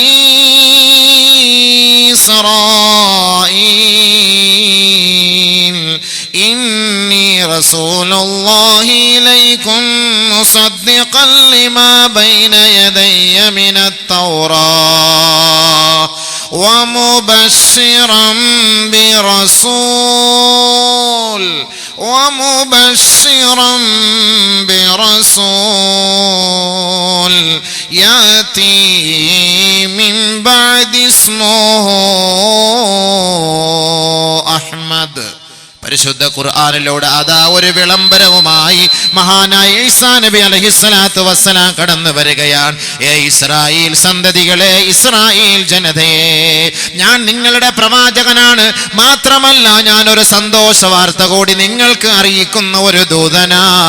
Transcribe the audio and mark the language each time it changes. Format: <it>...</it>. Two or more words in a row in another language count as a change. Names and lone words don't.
<ar>إسرائيل إني رسول الله إليكم مصدقا لما بين يدي من التوراة ومبشرا برسول يأتي من بعد اسمه أحمد.</ar> <ml>പരിശുദ്ധ ഖുർആനിലൂടെ അതാ ഒരു വിളംബരവുമായി മഹാനായ ഈസാ നബി</ml> <ar>عليه الصلاة والسلام</ar> <ml>കടന്നു വരികയാണ്. ഇസ്രായേൽ സന്തതികളെ, ഇസ്രായേൽ ജനതയെ, ഞാൻ നിങ്ങളുടെ പ്രവാചകനാണ്. മാത്രമല്ല ഞാനൊരു സന്തോഷ വാർത്ത കൂടി നിങ്ങൾക്ക് അറിയിക്കുന്ന ഒരു ദൂതനാ.</ml>